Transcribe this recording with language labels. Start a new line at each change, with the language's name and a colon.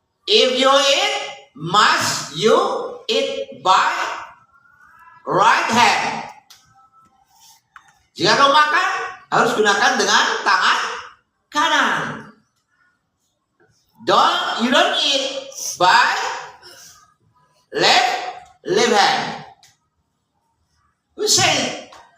English: If you eat, must you eat by right hand.
Indonesian: Jika kau makan, harus gunakan dengan tangan kanan.
English: You don't eat by left hand. Who said?